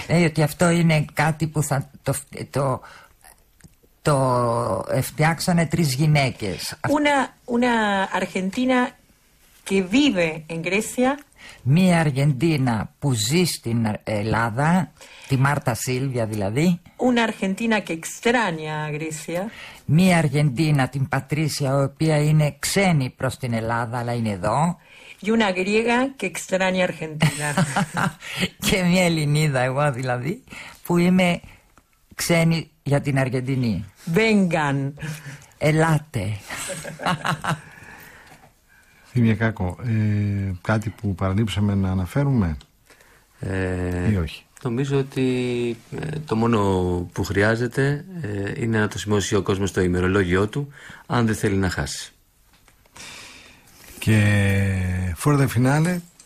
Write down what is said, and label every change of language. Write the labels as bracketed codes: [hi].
[el] Ότι αυτό είναι κάτι που θα το φτιάξανε τρεις γυναίκες. [es] Una Argentina que vive en Grecia. [el] Μία Αργεντίνα που ζει στην Ελλάδα, τη Μάρτα Σίλβια δηλαδή. [es] Una Argentina que extraña a Grecia. [el] Μία Αργεντίνα, την Πατρίσια, η οποία είναι ξένη προς την Ελλάδα, αλλά είναι εδώ. [es] Y una griega que extraña a Argentina. [el] Και μία Ελληνίδα, εγώ δηλαδή, που είμαι ξένη για την Αργεντινή. [es] Vengan. [el] Ελάτε. Θύμια Κάκο, κάτι που παραλείψαμε να αναφέρουμε ή όχι? Νομίζω ότι το μόνο που χρειάζεται είναι να το σημειώσει ο κόσμος στο ημερολόγιο του, αν δεν θέλει να χάσει. [en] Και for the finale.